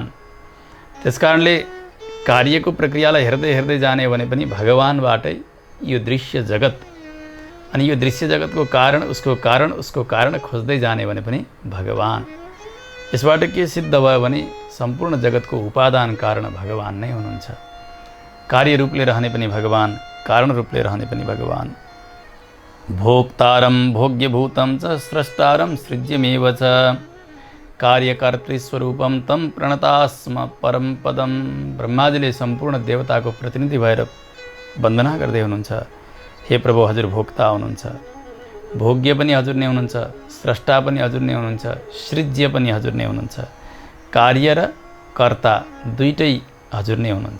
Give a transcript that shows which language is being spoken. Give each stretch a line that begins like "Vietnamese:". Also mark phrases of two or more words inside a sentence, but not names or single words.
Nepali: त्यसकारणले कार्यको प्रक्रियालाई हेर्दै हेर्दै जाने भने पनि भगवानबाटै यो दृश्य जगत, अनि यो दृश्य जगतको कारण, उसको कारण खोज्दै जाने भने पनि भगवान। यसबाट के सिद्ध भयो भने सम्पूर्ण जगतको उपादान कारण भगवान नै हुनुहुन्छ। कार्य रूपले रहने पनि भगवान, कारण रूपले रहने पनि भगवान।
Sanskrit: भोक्तारं भोग्यभूतं च स्रष्टारं सृज्यमेव च कार्यकर्तृस्वरूपं तं प्रणतास्म परम पदम।
Nepali: ब्रह्माजीले सम्पूर्ण देवताको प्रतिनिधि भएर वन्दना गर्दै हुनुहुन्छ। हे प्रभु, हजुर भोक्ता हुनुहुन्छ, भोग्य पनि हजुर नै हुनुहुन्छ, स्रष्टा पनि हजुर नै हुनुहुन्छ, सृज्य पनि हजुर नै हुनुहुन्छ, कार्य र कर्ता दुईटै हजुर नै हुनुहुन्छ।